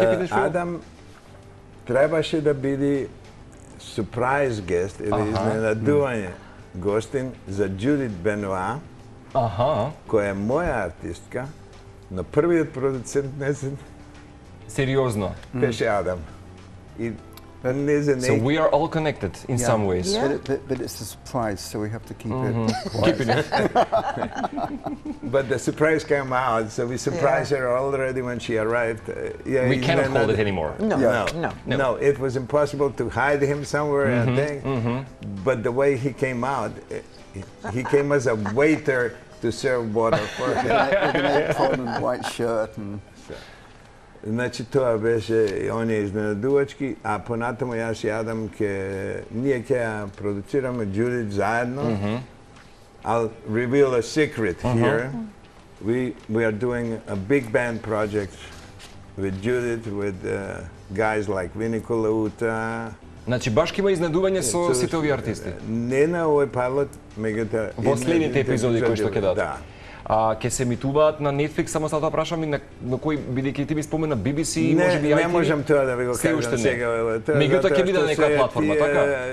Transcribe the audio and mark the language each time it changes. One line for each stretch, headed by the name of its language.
Macedonian: Адам требаше да биде
English: surprise guest
Macedonian: или изненадување гостин за Джудит Бенуа, која е моја артистка, но првиот продуцент несен сериозно беше Адам. И
English: So we are all connected in some ways. Yeah. But it's a surprise, so we have to keep it. Keeping it. But the surprise came out, so we surprised her already when she arrived. We cannot hold it anymore. No, Yeah. no. It was impossible to hide him somewhere, I think. But the way he came out, he came as a waiter to serve water for him. With an apron and white shirt and...
Macedonian: Значи тоа беше оние изненадувачки, а понатаму јас и Адам ние ќе ја продуцираме Judith заедно.
English: I'll reveal a secret here. We are doing a big band project with Judith, with guys like Вини Колаута.
Macedonian: Значи баш ќе има изненадување со сите овие артисти. Не на овој пилот, меѓутоа Во следните епизоди кои што ќе дадат. Да. Ќе се емитуваат на Netflix, само сега тоа прашам и на кој, бидејќи ти ми спомена BBC, можеби Не можам тоа да ви го кажам сега. Меѓутоа ќе биде на некоја платформа, така?